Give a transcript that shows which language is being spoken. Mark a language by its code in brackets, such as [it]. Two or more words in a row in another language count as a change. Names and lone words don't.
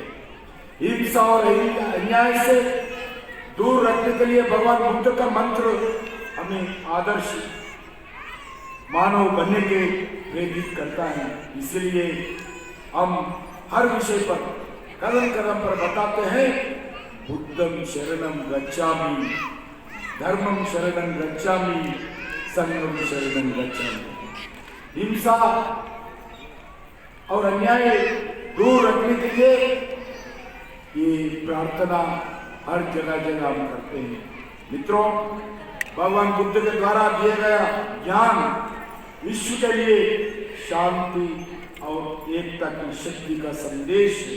[hi] हिंसा और अन्याय से दूर रखने के लिए भगवान बुद्ध का मंत्र हमें आदर्श मानव बनने के प्रेरित करता है। इसलिए हम हर विषय पर कदम कदम पर बताते हैं, [pi] बुद्धं शरणं गच्छामि, धर्मं शरणं गच्छामि, संघं शरणं गच्छामि। [hi] हिंसा और अन्याय दूर रखने के लिए ये प्रार्थना हर जगह जगह हम करते हैं। मित्रों, भगवान बुद्ध के द्वारा दिया गया ज्ञान विश्व के लिए शांति और एकता की शक्ति का संदेश है।